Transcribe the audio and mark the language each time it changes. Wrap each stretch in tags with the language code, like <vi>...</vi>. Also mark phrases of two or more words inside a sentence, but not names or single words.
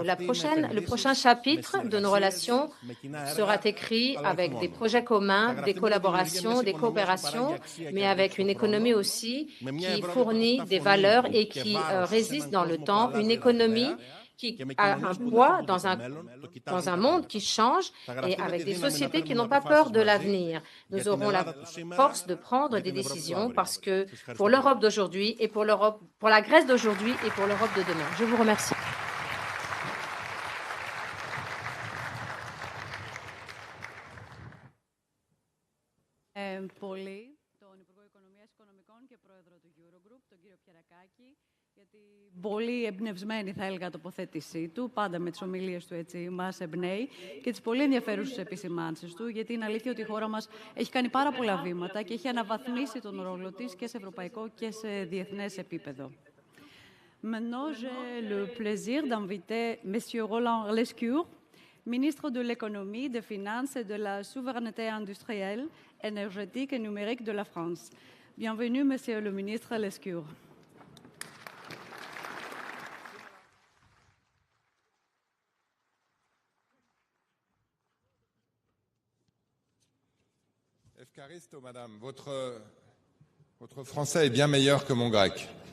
<fr>Le prochain chapitre de nos relations sera écrit avec des projets communs, des collaborations, des coopérations, mais avec une économie aussi qui fournit des valeurs et qui résiste dans le temps, une économie qui a un poids dans un monde qui change et avec des sociétés qui n'ont pas peur de l'avenir. Nous aurons la force de prendre des décisions parce que pour l'Europe d'aujourd'hui et pour la Grèce d'aujourd'hui et pour l'Europe de demain. Je vous remercie.</fr> <el>Πολύ εμπνευσμένη θα έλεγα τοποθέτησή του, πάντα με τις ομιλίες του έτσι μας εμπνέει και τις πολύ ενδιαφέρουσες επισημάνσεις του, γιατί είναι αλήθεια ότι η χώρα μας έχει κάνει πάρα πολλά βήματα και έχει αναβαθμίσει τον ρόλο της και σε ευρωπαϊκό και σε διεθνές επίπεδο.</el> <fr>Maintenant, j'ai le plaisir d'inviter M. Roland Lescure, ministre de l'Économie, des Finances et de la Souveraineté industrielle, énergétique et numérique de la France. Bienvenue, Monsieur le ministre Lescure. Efkaristo, madame, votre français est bien meilleur que mon grec.</fr>